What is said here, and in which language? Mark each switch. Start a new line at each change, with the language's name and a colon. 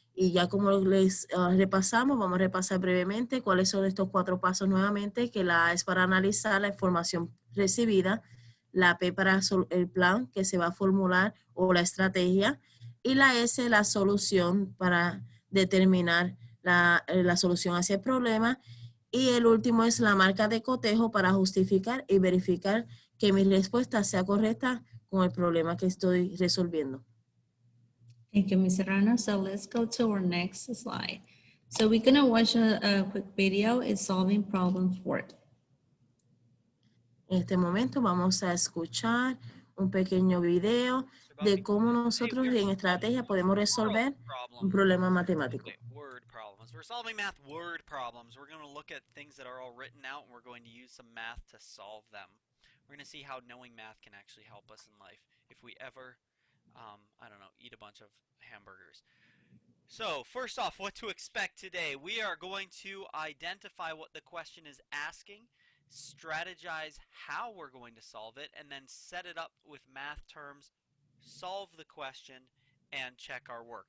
Spanish: Y ya como les repasamos, vamos a repasar brevemente cuáles son estos 4 pasos nuevamente, que la A es para analizar la información recibida, la P para el plan que se va a formular o la estrategia, y la S la solución para determinar la solución hacia el problema, y el último es la marca de cotejo para justificar y verificar que mi respuesta sea correcta con el problema que estoy resolviendo.
English: Thank you, Ms. Serrano. So let's go to our next slide. So we're gonna watch a quick video. It's solving problems word.
Spanish: En este momento vamos a escuchar un pequeño video de cómo nosotros en estrategia podemos resolver un problema matemático.
English: Word problems. We're solving math word problems. We're going to look at things that are all written out and we're going to use some math to solve them. We're going to see how knowing math can actually help us in life if we ever, I don't know, eat a bunch of hamburgers. So, first off, what to expect today. We are going to identify what the question is asking, strategize how we're going to solve it, and then set it up with math terms, solve the question, and check our work.